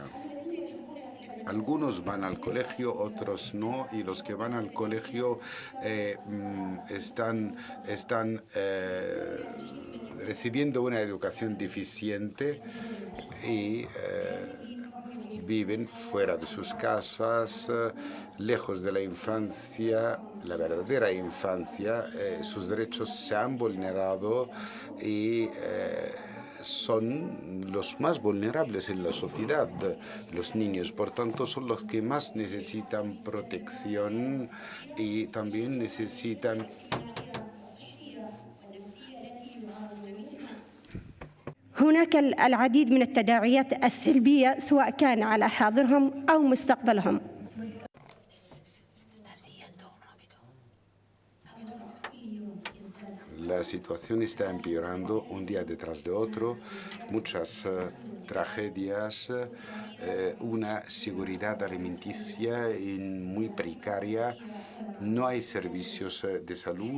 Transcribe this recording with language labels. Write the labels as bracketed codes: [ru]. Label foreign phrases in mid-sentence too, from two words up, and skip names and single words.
[es] Algunos van al colegio, otros no, y los que van al colegio están recibiendo una educación deficiente y viven fuera de sus casas, lejos de la infancia, la verdadera infancia. Sus derechos se han vulnerado y son los más vulnerables en la sociedad, los niños. Por tanto, son los que más necesitan protección y también necesitan [ar] هناك العديد من التداعيات السلبية سواء كان على حاضرهم أو مستقبلهم. [es] La situación está empeorando un día detrás de otro, muchas tragedias, una seguridad alimenticia muy precaria, no hay servicios de salud.